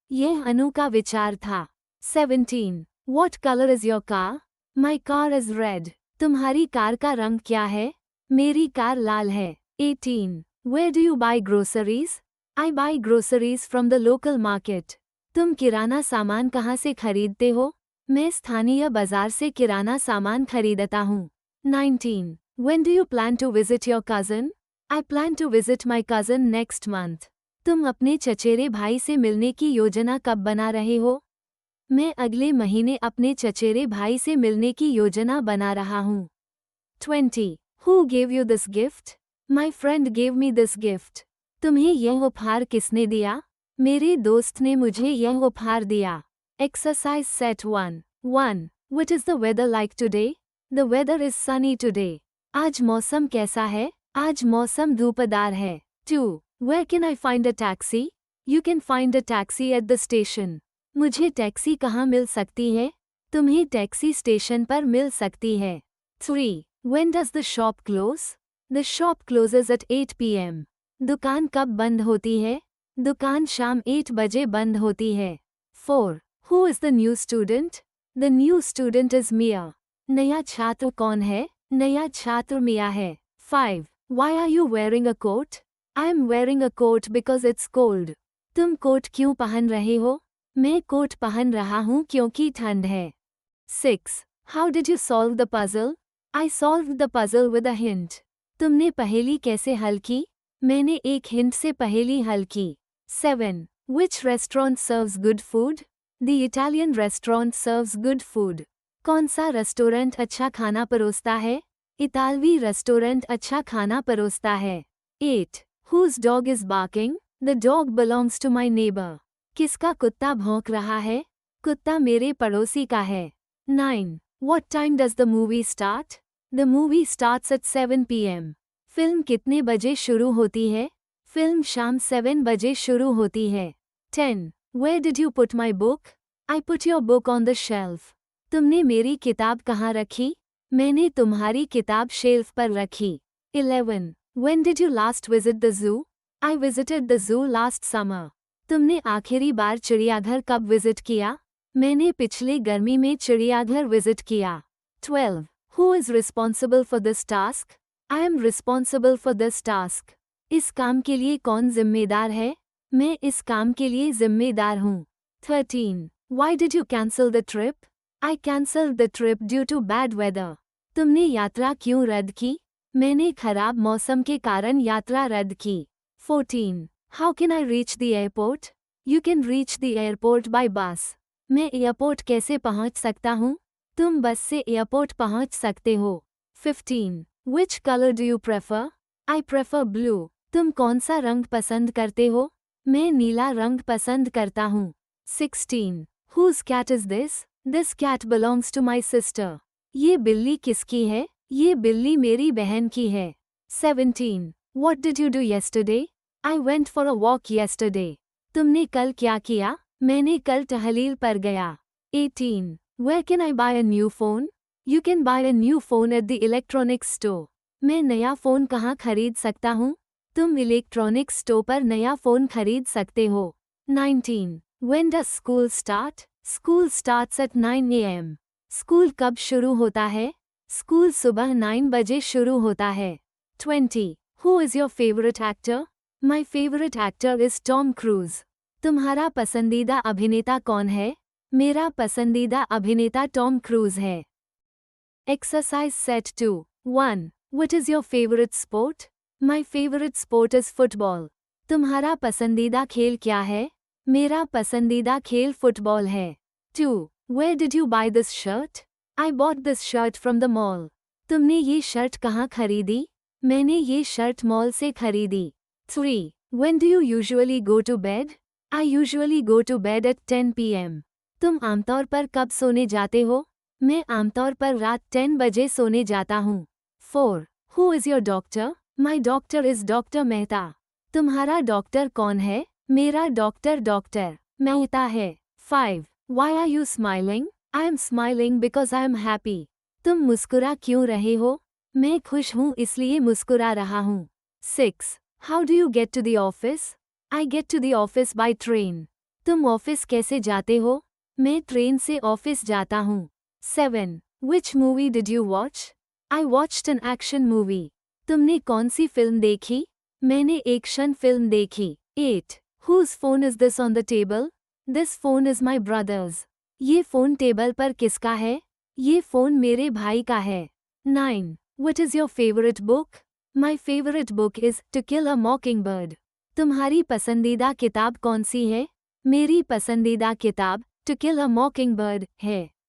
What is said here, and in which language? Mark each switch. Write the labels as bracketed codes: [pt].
[hi] यह अनु का विचार था। [en] 17. What color is your car? My car is red. [hi] तुम्हारी कार का रंग क्या है? मेरी कार लाल है। 18. [en] Where do you buy groceries? I buy groceries from the local market. [hi] तुम किराना सामान कहाँ से खरीदते हो? मैं स्थानीय बाजार से किराना सामान खरीदता हूँ। [en] 19. When do you plan to visit your cousin? I plan to visit my cousin next month. [hi] तुम अपने चचेरे भाई से मिलने की योजना कब बना रहे हो? मैं अगले महीने अपने चचेरे भाई से मिलने की योजना बना रहा हूँ। [en] 20. Who gave you this gift? My friend gave me this gift. [hi] तुम्हें यह उपहार किसने दिया? मेरे दोस्त ने मुझे यह उपहार दिया। [en] Exercise set 1. 1. What is the weather like today? The weather is sunny today. [hi] आज मौसम कैसा है? आज मौसम धूपदार है। 2. [en] Where can I find a taxi? You can find a taxi at the station. [hi] मुझे टैक्सी कहाँ मिल सकती है? तुम्हें टैक्सी स्टेशन पर मिल सकती है। [en] 3. When does the shop close? The shop closes at 8 p.m. [hi] दुकान कब बंद होती है? दुकान शाम 8 बजे बंद होती है। [en] 4. Who is the new student? The new student is Mia. [hi] नया छात्र कौन है? नया छात्र मिया है। 5. [en] Why are you wearing a coat? I am wearing a coat because it's cold. [hi] तुम कोट क्यों पहन रहे हो? मैं कोट पहन रहा हूँ क्योंकि ठंड है। [en] 6. How did you solve the puzzle? I solved the puzzle with a hint. [hi] तुमने पहेली कैसे हल की? मैंने एक हिंट से पहेली हल की। [en] 7. Which restaurant serves good food? The Italian restaurant serves good food. [hi] कौन सा रेस्टोरेंट अच्छा खाना परोसता है? इतालवी रेस्टोरेंट अच्छा खाना परोसता है। [en] 8. Whose dog is barking? The dog belongs to my neighbor. [hi] किसका कुत्ता भौंक रहा है? कुत्ता मेरे पड़ोसी का है। [en] 9. What time does the movie start? The movie starts at 7 p.m. [hi] Film कितने बजे शुरू होती है? फिल्म शाम 7 बजे शुरू होती है। [en] 10. Where did you put my book? I put your book on the shelf. [hi] तुमने मेरी किताब कहाँ रखी? मैंने तुम्हारी किताब शेल्फ पर रखी। [en] 11. When did you last visit the zoo? I visited the zoo last summer. [hi] तुमने आखिरी बार चिड़ियाघर कब विजिट किया? मैंने पिछले गर्मी में चिड़ियाघर विजिट किया। [en] 12. Who is responsible for this task? I am responsible for this task. [hi] इस काम के लिए कौन जिम्मेदार है? मैं इस काम के लिए जिम्मेदार हूँ। [en] 13. Why did you cancel the trip? I cancelled the trip due to bad weather. [hi] तुमने यात्रा क्यों रद्द की? मैंने खराब मौसम के कारण यात्रा रद्द की। [en] 14. How can I reach the airport? You can reach the airport by bus. [hi] मैं एयरपोर्ट कैसे पहुंच सकता हूँ? तुम बस से एयरपोर्ट पहुंच सकते हो। [en] 15. Which color do you prefer? I prefer blue. [hi] तुम कौन सा रंग पसंद करते हो? मैं नीला रंग पसंद करता हूँ। [en] 16. Whose cat is this? This cat belongs to my sister. [hi] ये बिल्ली किसकी है? ये बिल्ली मेरी बहन की है। 17. [en] What did you do yesterday? I went for a walk yesterday. [hi] तुमने कल क्या किया? मैंने कल टहलील पर गया। 18. [en] Where can I buy a new phone? You can buy a new phone at the electronics store. [hi] मैं नया फ़ोन कहाँ खरीद सकता हूँ? तुम इलेक्ट्रॉनिक्स स्टोर पर नया फ़ोन खरीद सकते हो। [en] 19. When does school start? School starts at 9 a.m. [hi] School कब शुरू होता है? स्कूल सुबह 9 बजे शुरू होता है। [en] 20. Who is your favorite actor? My favorite actor is Tom Cruise. [hi] तुम्हारा पसंदीदा अभिनेता कौन है? मेरा पसंदीदा अभिनेता टॉम क्रूज है। [en] Exercise set 2. 1. What is your favorite sport? My favorite sport is football. [hi] तुम्हारा पसंदीदा खेल क्या है? मेरा पसंदीदा खेल फुटबॉल है। [en] 2. Where did you buy this shirt? I bought this shirt from the mall. [hi] तुमने ये शर्ट कहाँ खरीदी? मैंने ये शर्ट मॉल से खरीदी। [en] 3. When do you usually go to bed? I usually go to bed at 10 p.m. [hi] तुम आमतौर पर कब सोने जाते हो? मैं आमतौर पर रात 10 बजे सोने जाता हूँ। [en] 4. Who is your doctor? My doctor is Dr. Mehta. [hi] तुम्हारा डॉक्टर कौन है? मेरा डॉक्टर डॉक्टर मेहता है। [en] 5. Why are you smiling? I am smiling because I am happy. [hi] तुम मुस्कुरा क्यों रहे हो? मैं खुश हूँ इसलिए मुस्कुरा रहा हूँ। [en] 6. How do you get to the office? I get to the office by train. [hi] तुम ऑफिस कैसे जाते हो? मैं ट्रेन से ऑफिस जाता हूँ। [en] 7. Which movie did you watch? I watched an action movie. [hi] तुमने कौन सी फिल्म देखी? मैंने एक्शन फिल्म देखी। 8. [en] Whose phone is this on the table? This phone is my brother's. [hi] ये फ़ोन टेबल पर किसका है? ये फ़ोन मेरे भाई का है। 9. [en] What is your favorite book? My favorite book is To Kill a Mockingbird. [hi] तुम्हारी पसंदीदा किताब कौन सी है? मेरी पसंदीदा किताब To Kill a Mockingbird है।